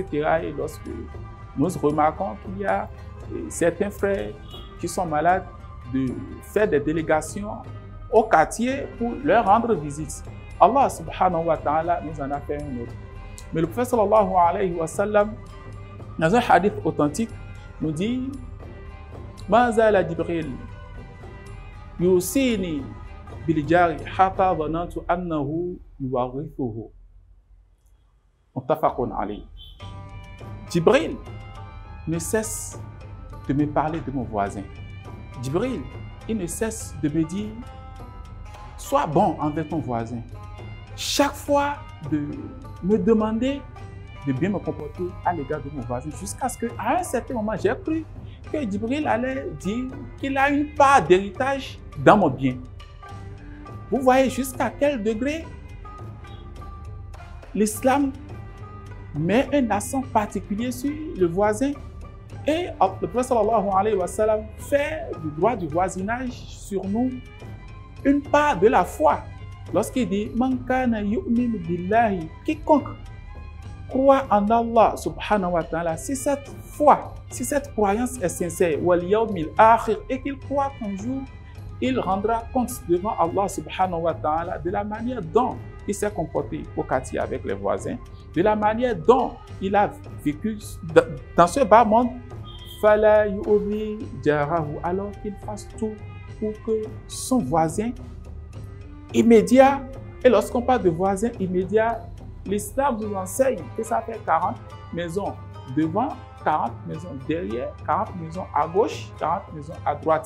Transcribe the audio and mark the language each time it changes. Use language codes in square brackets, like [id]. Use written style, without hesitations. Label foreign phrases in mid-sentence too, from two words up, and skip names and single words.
[fr] Et lorsque nous remarquons qu'il y a certains frères qui sont malades, de faire des délégations au quartier pour leur rendre visite. [ar] الله سبحانه وتعالى [fr] nous en a fait un autre. Mais le prophète [ar] صلى الله عليه وسلم, [fr] dans un hadith authentique, nous dit « [ar] ما زال جبريل يوصيني بالجار حتى ظننت أنه يورثه » متفق عليه. [fr] Jibril ne cesse de me parler de mon voisin. Jibril, il ne cesse de me dire, sois bon envers ton voisin. Chaque fois de me demander de bien me comporter à l'égard de mon voisin, jusqu'à ce qu'à un certain moment, j'ai cru que Jibril allait dire qu'il a une part d'héritage dans mon bien. Vous voyez jusqu'à quel degré l'islam met un accent particulier sur le voisin. Et le prophète [ar] صلى الله عليه وسلم [fr] fait du droit du voisinage sur nous une part de la foi. Lorsqu'il dit « [ar] من كان يؤمن بالله [fr] » quiconque croit en [ar] الله سبحانه وتعالى, [fr] si cette foi, si cette croyance est sincère, [ar] واليوم الآخر, [fr] et qu'il croit qu'un jour il rendra compte devant [ar] الله سبحانه وتعالى [fr] de la manière dont il s'est comporté au quartier avec les voisins, de la manière dont il a vécu dans ce bas monde, alors qu'il fasse tout pour que son voisin immédiat, et lorsqu'on parle de voisin immédiat, l'islam nous enseigne que ça fait 40 maisons devant 40 maisons derrière, 40 maisons à gauche, 40 maisons à droite.